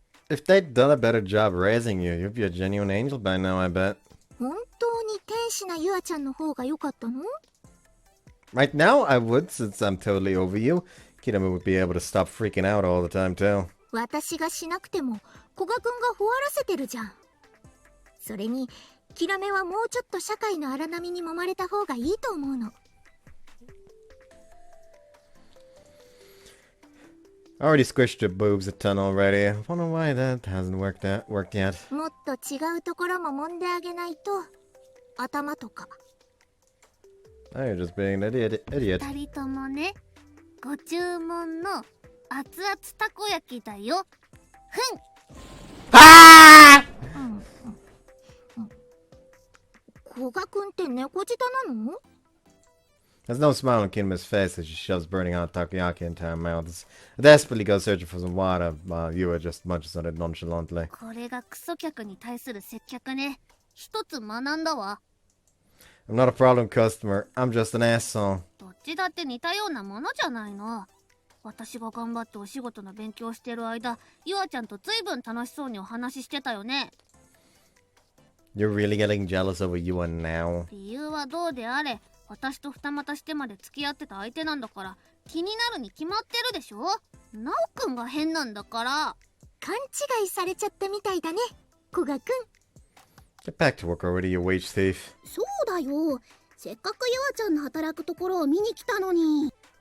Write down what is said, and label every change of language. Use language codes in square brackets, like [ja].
[en] If they'd done a better job raising you, you'd be a genuine angel by now, I bet. [ja] 本当に天使なユアちゃんの方が良かったの？ [en] Right now, I would, since I'm totally over you. Kirame would be able to stop freaking out all the time, too. [ja] 私がしなくても古賀くんが終わらせてるじゃん。それにキラメはもうちょっと社会の荒波に揉まれた方がいいと思うの。 [en] I already squished your boobs a ton already. I wonder why that hasn't worked yet. [ja] もっと違うところも揉んであげないと。頭とか。 [en] Oh, you're just being an idiot. [ja] 二人ともね、ご注文の熱々たこ焼きだよ。ふん。 Ah! 古賀くんって猫舌なの？ [en] There's no smile on Kiname's face as she shoves burning hot takoyaki into her mouth. I desperately go searching for some water, while Yua just munches on it nonchalantly. [ja] これがクソ客に対する接客ね。一つ学んだわ。 [en] I'm not a problem customer. I'm just an asshole. [ja] どっちだって似たようなものじゃないの。私が頑張ってお仕事の勉強してる間、ユアちゃんとずいぶん楽しそうにお話ししてたよね。 [en] You're really getting jealous over Yua now. [ja] 理由はどうであれ、私と二股してまで付き合ってた相手なんだから気になるに決まってるでしょ。ナオくんが変なんだから。勘違いされちゃったみたいだね、古賀くん。 [en] Get back to work already, you wage thief. [ja] そうだよ。せっかくユアちゃんの働くところを見に来たのに。